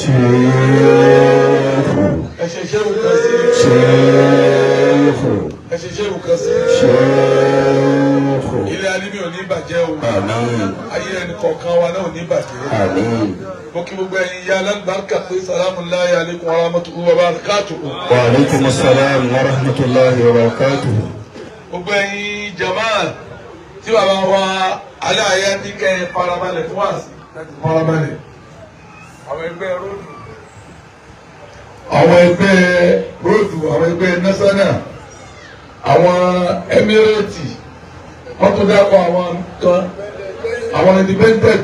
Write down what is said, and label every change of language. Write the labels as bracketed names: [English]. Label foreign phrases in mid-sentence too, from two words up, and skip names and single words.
[Yoruba] ẹ̀ṣẹ̀ ṣe wù kan sí ẹ̀ṣẹ̀ ṣe wù kan sí ilé alímì ò ní bàjẹ́ o ayé ẹnì kọ̀ọ̀kan wa náà ò ní bàjẹ́ mo kí gbogbo ẹ̀yin ìyá alálùbáríkà pé [Arabic] سلام الله عليكم ورحمة الله وبركاته. وعليكم السلام ورحمة الله وبركاته. [Yoruba] Gbogbo ẹ̀yin jamaa tí bàbá wa aláàyè ní kẹ́ ẹ farabalẹ̀ fún wàásù láti farabalẹ̀ àwọn ẹgbẹ́ róòdù àwọn ẹgbẹ́ násánà àwọn emirati wọ́n tún dákọ̀ àwọn nǹkan àwọn independent